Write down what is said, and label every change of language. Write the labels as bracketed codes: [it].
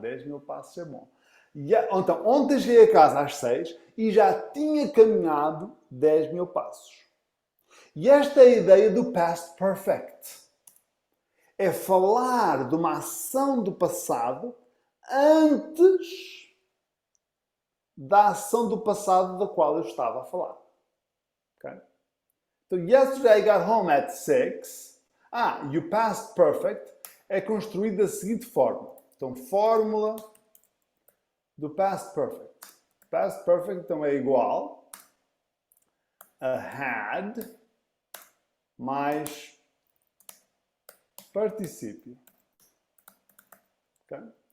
[pt] 10.000 passos é bom. Então, ontem cheguei a casa às 6 e já tinha caminhado 10.000 passos. E esta é a ideia do past perfect. É falar de uma ação do passado antes da ação do passado da qual eu estava a falar. Okay? [en] Então, yesterday I got home at 6. [pt] E o past perfect é construído da seguinte forma. Então, fórmula do past perfect. Past perfect, então, é igual a had mais particípio. Okay?